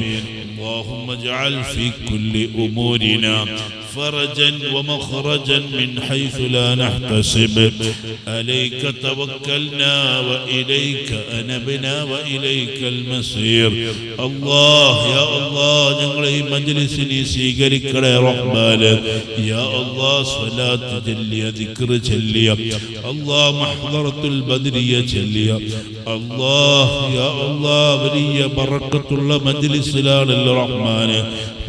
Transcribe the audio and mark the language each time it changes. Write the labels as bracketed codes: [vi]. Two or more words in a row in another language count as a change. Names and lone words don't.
[ar] اللهم اجعل في كل أمورنا فرجا ومخرجا من حيث لا نحتسب. عليك توكلنا وإليك أنبنا وإليك المصير. الله يا الله [ml] ഞങ്ങളെ ഈ മജ്‌ലിസിനെ സ്വീകരിക്കണേ റഹ്മാനേ. [ar] يا الله [ml] സ്വലാത്ത് ചൊല്ലിയ ദിക്ർ ചൊല്ലിയ അല്ലാഹ് മഹ്ദറത്തുൽ ബദ്രിയ ചൊല്ലിയ [ar] الله يا الله [ml] വലിയ ബറക്കത്തുള്ള മജ്‌ലിസിലാണല്ലോ റഹ്മാനേ.